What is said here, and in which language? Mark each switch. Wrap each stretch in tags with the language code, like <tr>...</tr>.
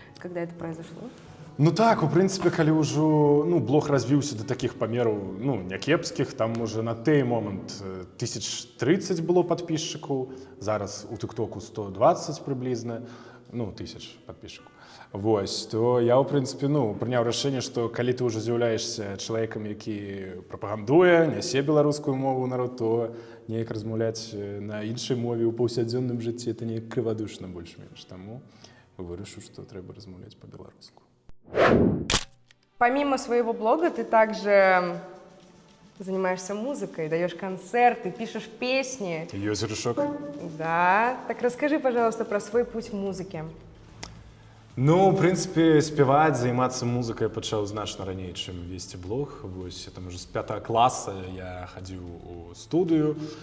<ru>Когда это произошло?</ru> <be>Ну так, у прынцыпе, калі ўжо блог развіўся да такіх памераў, някепскіх, там уже на той момант 1030 было падпісчыкаў, зараз у тык-току 120 прыблізна, тысяч падпісчыкаў. Вось, то я, у прынцыпе, прыняў рашэнне, што калі ты ўжо з'яўляешся чалавекам, які прапагандуе, нясе беларускую мову народ, то неяк размаўляць на іншай мове ў паўсядзённым жыцці это неяк крывадушна больш-менш. Таму вырашыў, што трэба размаўляць па-беларуску.</be> <ru>Помимо своего блога ты также занимаешься музыкой, даешь концерты, пишешь песни.</ru> <be>Ёсць грышок?</be> <ru>Да. Так расскажи, пожалуйста, про свой путь в музыке.</ru> <be>Ну, в прынцыпе, спяваць, займацца музыкай я пачаў значна раней, чым весці блог. Вось, там уже з 5 класа я хадзіў у студыю.</be>